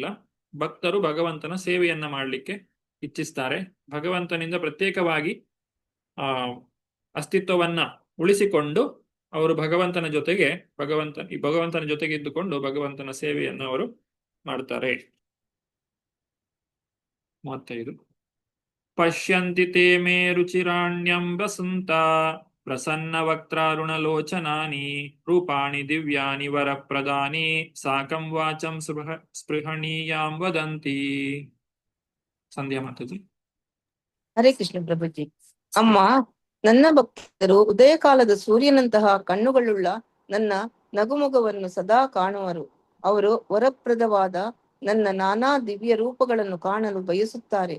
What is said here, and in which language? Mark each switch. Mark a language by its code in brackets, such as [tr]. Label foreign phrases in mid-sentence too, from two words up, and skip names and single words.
[kn] ಭಕ್ತರು ಭಗವಂತನ ಸೇವೆಯನ್ನ ಮಾಡಲಿಕ್ಕೆ ಇಚ್ಛಿಸ್ತಾರೆ. ಭಗವಂತನಿಂದ ಪ್ರತ್ಯೇಕವಾಗಿ ಆ ಅಸ್ತಿತ್ವವನ್ನ ಉಳಿಸಿಕೊಂಡು ಅವರು ಭಗವಂತನ ಜೊತೆಗೆ ಇದ್ದುಕೊಂಡು ಭಗವಂತನ ಸೇವೆಯನ್ನು ಅವರು ಮಾಡ್ತಾರೆ. [sa] 35 ಪಶ್ಯಂತಿ ತೇ ಮೇ ರುಚಿರಾಣ್ಯಂ ವಸಂತ ಪ್ರಸನ್ನ ವಕ್ತಾರುಣಲೋಚನಾನಿ ರೂಪಾಣಿ ದಿವ್ಯಾನಿ ವರಪ್ರದಾನಿ ಸಾಕಂ ವಾಚಂ ಸ್ಪೃಹಣೀಯಾಂ ವದಂತಿ. [kn] ಸಂಧ್ಯಾ ಮಾತಾಜಿ. ಹರೇ ಕೃಷ್ಣ ಪ್ರಭುಜಿ. ಅಮ್ಮ, ನನ್ನ ಭಕ್ತರು ಉದಯಕಾಲದ ಸೂರ್ಯನಂತಹ ಕಣ್ಣುಗಳುಳ್ಳ ನನ್ನ ನಗುಮೊಗವನ್ನು ಸದಾ ಕಾಣುವರು. ಅವರು ವರಪ್ರದವಾದ ನನ್ನ ನಾನಾ ದಿವ್ಯ ರೂಪಗಳನ್ನು ಕಾಣಲು ಬಯಸುತ್ತಾರೆ.